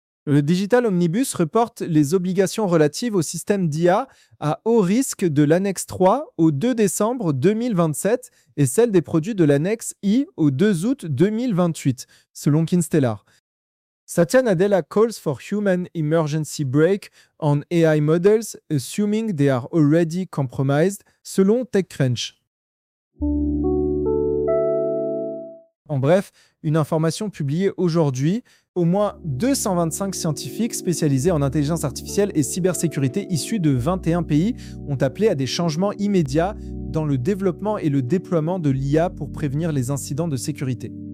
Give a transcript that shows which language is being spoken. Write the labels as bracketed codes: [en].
[fr] Le Digital Omnibus reporte les obligations relatives au système d'IA à haut risque de l'annexe 3 au 2 décembre 2027 et celles des produits de l'annexe I au 2 août 2028, selon Kinstellar. [en] Satya Nadella calls for human emergency break on AI models, assuming they are already compromised, [fr] selon [en] TechCrunch. [fr] En bref, une information publiée aujourd'hui, au moins 225 scientifiques spécialisés en intelligence artificielle et cybersécurité issus de 21 pays ont appelé à des changements immédiats dans le développement et le déploiement de l'IA pour prévenir les incidents de sécurité.